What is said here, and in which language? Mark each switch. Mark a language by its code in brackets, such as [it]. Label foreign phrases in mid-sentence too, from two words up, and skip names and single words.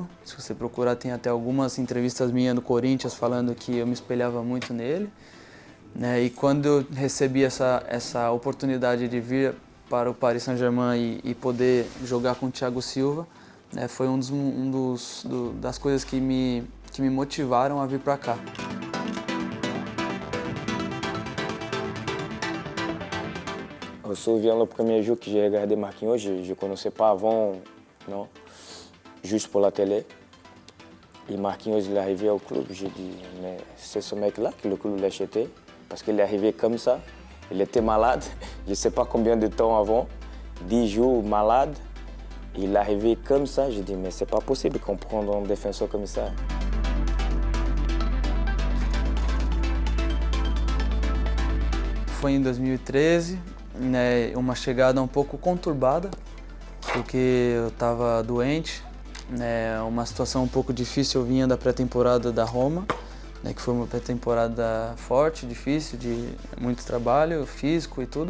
[pt] Se você procurar, tem até algumas entrevistas minhas no Corinthians falando que eu me espelhava muito nele, né? E quando eu recebi essa oportunidade de vir para o Paris Saint-Germain e poder jogar com o Thiago Silva, né, foi das coisas que me motivaram a vir para cá. [fr] Je me souviens le premier jour que j'ai regardé Marquinhos, je ne connaissais pas avant, non, juste pour la télé. Et Marquinhos, il est arrivé au club, j'ai dit, mais c'est ce mec-là que le club l'a acheté, parce qu'il est arrivé comme ça, il était malade, je ne sais pas combien de temps avant, 10 jours malade, il est arrivé comme ça, j'ai dit, mais c'est pas possible qu'on prenne un défenseur comme ça. [pt] Foi em 2013, né, uma chegada um pouco conturbada, porque eu estava doente, né, uma situação um pouco difícil. Eu vinha da pré-temporada da Roma, né, que foi uma pré-temporada forte, difícil, de muito trabalho físico e tudo.